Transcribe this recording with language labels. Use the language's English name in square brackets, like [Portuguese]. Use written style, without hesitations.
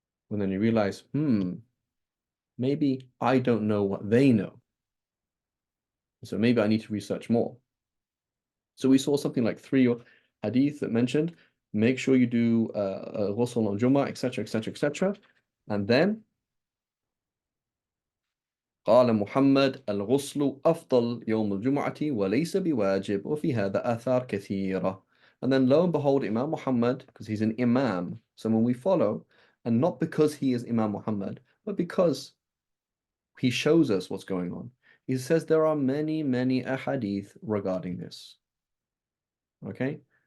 [English] And then you realize, maybe I don't know what they know. So maybe I need to research more. So we saw something like 3 hadith that mentioned, make sure you do ghusl on Jummah, etc., etc., etc. And then [Arabic] قال محمد الغسل أفضل يوم الجمعة وليس بواجب وفي هذا آثار كثيرة. [English] And then lo and behold, Imam Muhammad, because he's an Imam, someone we follow, and not because he is Imam Muhammad, but because he shows us what's going on. He says there are many, many ahadith regarding this. Okay?